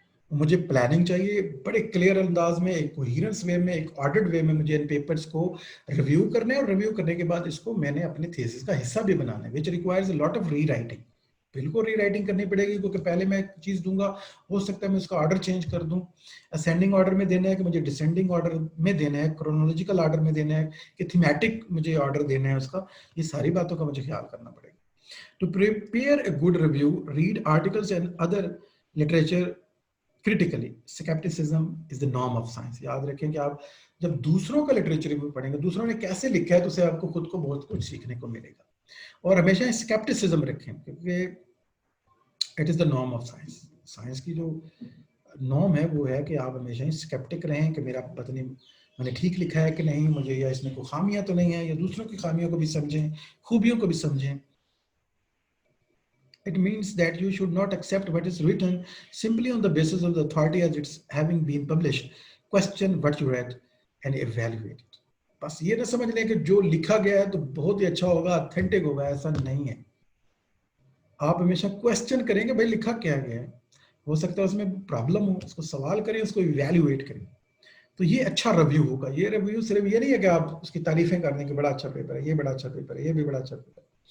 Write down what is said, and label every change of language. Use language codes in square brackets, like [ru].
[ur] مجھے پلاننگ چاہیے، بڑے کلیئر انداز میں، ایک کوہیرنس وے میں، ایک آرڈرڈ وے میں مجھے ان پیپرز کو ریویو کرنا ہے. اور ریویو کرنے کے بعد اس کو میں نے اپنے تھیسس کا حصہ بھی بنانا ہے، [en] Which requires a lot of rewriting. [ur] بالکل ری رائٹنگ کرنی پڑے گی، کیونکہ پہلے میں ایک چیز دوں گا، ہو سکتا ہے میں اس کا آرڈر چینج کر دوں. اسینڈنگ آرڈر میں دینا ہے کہ مجھے ڈسینڈنگ آرڈر میں دینا ہے، کرونالوجیکل آرڈر میں دینا ہے کہ تھیمیٹک مجھے آرڈر دینا ہے اس کا. یہ ساری باتوں کا مجھے خیال کرنا پڑے گا. [en] To prepare a good review, read articles and other literature critically. Skepticism is the norm of science. [ur] یاد رکھیں کہ آپ جب دوسروں کا لٹریچر ریویو پڑھیں گے، دوسروں نے کیسے لکھا ہے، تو اسے آپ کو خود کو بہت کچھ سیکھنے کو ملے گا. اور ہمیشہ اسکیپٹسزم رکھیں، کیونکہ [en] It is the norm of science. [ur] Science کی جو نارم ہے وہ ہے کہ آپ ہمیشہ اسکیپٹک رہیں کہ میرا پتہ نہیں میں نے ٹھیک لکھا ہے کہ نہیں، مجھے یا اس میں کوئی خامیاں تو نہیں ہیں، یا دوسروں کی خامیوں کو بھی سمجھیں، خوبیوں کو بھی سمجھیں. [en] It means that you should not accept what is written simply on the basis of the authority as it's having been published. Question what you read and evaluate it. [ur] بس یہ نہ سمجھ لیں کہ جو لکھا گیا ہے تو بہت ہی اچھا ہوگا، اتھینٹک ہوگا. ایسا نہیں ہے. آپ ہمیشہ کوشچن کریں کہ بھائی لکھا کیا گیا ہے، ہو سکتا ہے اس میں پرابلم ہو، اس کو سوال کریں، اس کو ایویلویٹ کریں. تو یہ اچھا ریویو ہوگا. یہ ریویو صرف یہ نہیں ہے کہ آپ اس کی تعریفیں کر دیں کہ بڑا اچھا پیپر ہے، یہ بڑا اچھا پیپر ہے، یہ بھی بڑا اچھا پیپر ہے.